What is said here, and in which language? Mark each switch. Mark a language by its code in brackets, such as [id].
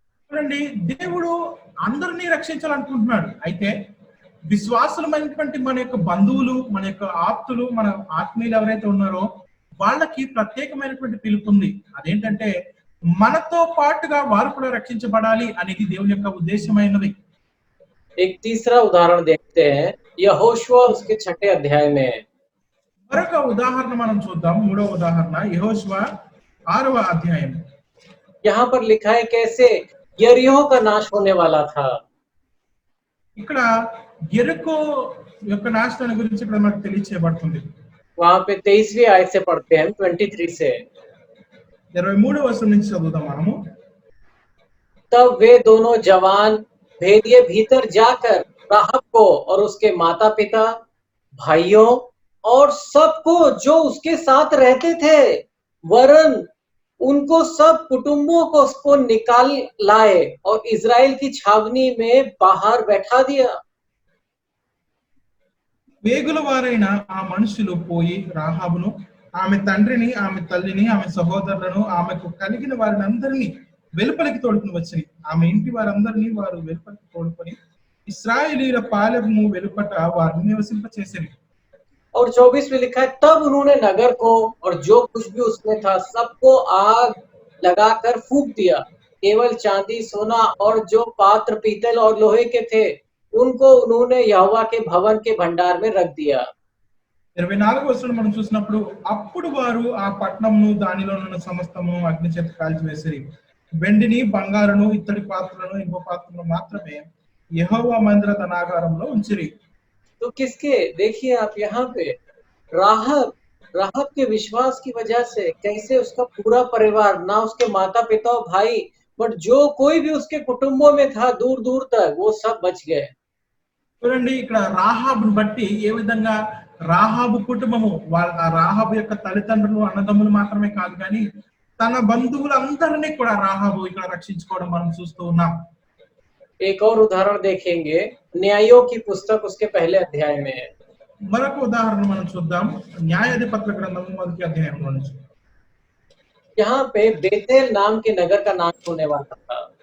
[te] చూడండి దేవుడు అందరినీ రక్షించాలనుకుంటున్నాడు అయితే విశ్వాసులమైనటువంటి మన యొక్క బంధువులు మన యొక్క ఆప్తులు మన ఆత్మీయులు ఎవరైతే ఉన్నారో వాళ్ళకి ప్రత్యేకమైనటువంటి పిలుపు ఉంది అదేంటంటే మనతో పాటుగా వారు కూడా రక్షించబడాలి అనేది దేవుని యొక్క ఉద్దేశమైనది [hi] एक तीसरा उदाहरण देखते हैं यहोशुआ उसके 6 अध्याय में। [te] మరొక ఉదాహరణ మనం చూద్దాం మూడవ ఉదాహరణ యెహోషువ 6వ అధ్యాయం [hi] यहाँ पर लिखा है कैसे यरीहो का नाश होने वाला था। [te] ఇక్కడ యెరికో యొక్క నాశనం గురించి ఇక్కడ మనకు తెలియచేయబడుతుంది [hi] वहां पे 23वीं आयत से पढ़ते हैं 23 से। [te] 23వ వచనం నుంచి చదువుదాం మనము [hi] तब वे दोनों जवान भेदिए भीतर जाकर राहब को और उसके माता पिता भाइयों और सबको जो उसके साथ रहते थे वरन उनको सब कुटुंबों को उसको निकाल लाए और इजराइल की छावनी में बाहर बैठा दिया। [te] వేగుల వారైన ఆ మనుషులు పోయి రాహాబును ఆమె తండ్రిని ఆమె తల్లిని ఆమె సహోదరులను ఆమెకు కలిగిన వారిని అందరినీ వెలుపలికి తోడుకుని వచ్చి ఆమె ఇంటి వారందరినీ వారు వెలుపలికి తోడుకొని ఇశ్రాయేలీయుల పాలెము వెలుపట వారిని నివసింపచేసిరి [hi] और 24 में लिखा है तब उन्होंने नगर को और जो कुछ भी उसमें था सबको आग लगाकर फूंक दिया, केवल चांदी सोना और जो पात्र पीतल और लोहे के थे उनको उन्होंने यहोवा के भवन के भंडार में रख दिया। [te] 24వ వచనం మనం చూసినప్పుడు అప్పుడు వారు ఆ పట్టణమును దానిలో ఉన్న సమస్తము అగ్ని చేత కాల్చివేసిరి వెండిని బంగారును ఇత్తడి పాత్రలను ఇంకో పాత్రలను మాత్రమే యెహోవా మందిర ధనాగారంలో ఉంచిరి [hi] तो किसके देखिए आप यहाँ पे राहब के विश्वास की वजह से कैसे उसका पूरा परिवार, ना उसके माता पिता और भाई, बट जो कोई भी उसके कुटुंबों में था दूर दूर तक वो सब बच गए। [te] చూడండి ఇక్కడ రాహాబును బట్టి ఏ విధంగా రాహాబు కుటుంబము వాళ్ళ ఆ రాహాబు యొక్క తల్లిదండ్రులు అన్నదమ్ములు మాత్రమే కాదు కానీ తన బంధువులందరినీ కూడా రాహాబు ఇక్కడ రక్షించుకోవడం మనం చూస్తూ ఉన్నాం. [hi] एक और उदाहरण देखेंगे, न्यायों की पुस्तक उसके पहले अध्याय में है। [te] మరొక ఉదాహరణ మనం చూద్దాం న్యాయాధిపతుల గ్రంథము మొదటి అధ్యాయంలో నుంచి. [hi] यहाँ पे बेतेल नाम के नगर का नाश होने वाला था।